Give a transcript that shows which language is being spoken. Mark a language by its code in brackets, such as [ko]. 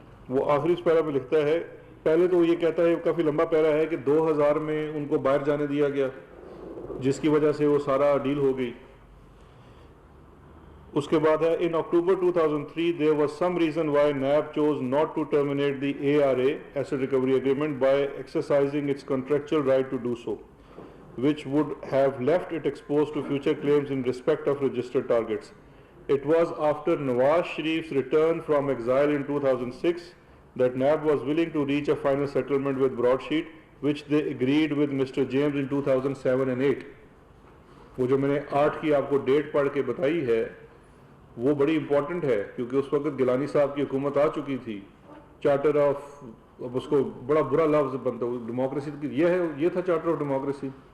[ur] وہ آخری اس پیرا میں لکھتا ہے، پہلے تو یہ کہتا ہے، کافی لمبا پیرا ہے، کہ 2000 میں ان کو باہر جانے دیا گیا جس کی وجہ سے وہ سارا ڈیل ہو گئی. اس کے بعد ہے [en] in October 2003 there was some reason why NAB chose not to terminate the ARA Asset Recovery Agreement by exercising its contractual right to do so, which would have left it exposed to future claims in respect of registered targets. It was after Nawaz Sharif's return from exile in 2006 that NAB was willing to reach a final settlement with Broadsheet, which they agreed with Mr. James in 2007 and 8. [ur] وہ جو میں نے 8 کی آپ کو date پڑھ کے بتائی ہے وہ بڑی امپورٹنٹ ہے، کیونکہ اس وقت گیلانی صاحب کی حکومت آ چکی تھی. چارٹر آف، اب اس کو بڑا برا لفظ بنتا ہے ڈیموکریسی، یہ تھا چارٹر آف ڈیموکریسی.